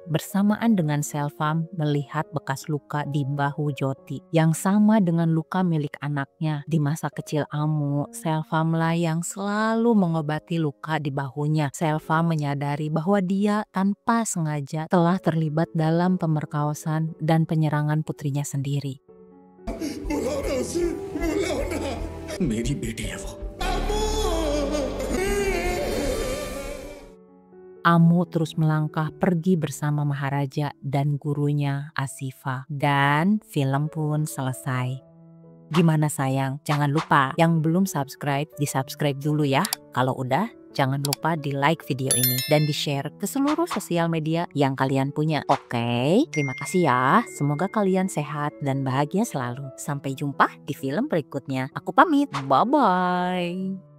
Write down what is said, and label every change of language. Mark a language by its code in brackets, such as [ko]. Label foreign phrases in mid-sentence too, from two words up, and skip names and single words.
[id] Bersamaan dengan Selva melihat bekas luka di bahu Jyoti yang sama dengan luka milik anaknya. Di masa kecil Amu, Selva yang selalu mengobati luka di bahunya. Selva menyadari bahwa dia tanpa sengaja telah terlibat dalam pemerkosaan dan penyerangan putrinya sendiri. [hi] मेरी बेटी है वो। [id] Amu terus melangkah pergi bersama Maharaja dan gurunya Asifa. Dan film pun selesai. Gimana sayang? Jangan lupa yang belum subscribe, di-subscribe dulu ya. Kalau udah, jangan lupa di like video ini dan di share ke seluruh sosial media yang kalian punya. Oke, terima kasih ya. Semoga kalian sehat dan bahagia selalu. Sampai jumpa di film berikutnya. Aku pamit. Bye-bye.